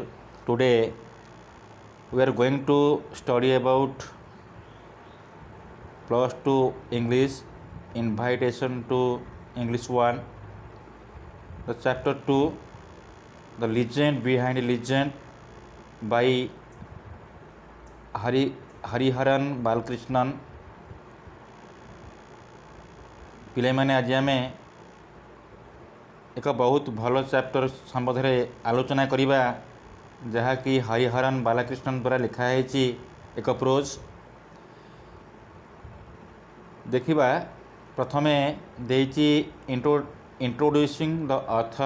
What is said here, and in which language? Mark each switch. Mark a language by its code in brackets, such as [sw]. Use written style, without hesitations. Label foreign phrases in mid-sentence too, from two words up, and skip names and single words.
[en] Today we are going to study about plus 2 English invitation to English 1, the chapter 2, the legend behind legend by Hariharan Balakrishnan. [or] ପିଲାମାନେ ଆଜି ଆମେ ଏକ ବହୁତ ଭଲ ଚାପ୍ଟର ସମ୍ବନ୍ଧରେ ଆଲୋଚନା କରିବା, ଯାହାକି ହରିହରନ ବାଲକୃଷ୍ଣନ ଦ୍ୱାରା ଲେଖା ହେଇଛି ଏକ ପ୍ରୋଜ୍। ଦେଖିବା, ପ୍ରଥମେ ଦେଇଛି [en] introducing the author.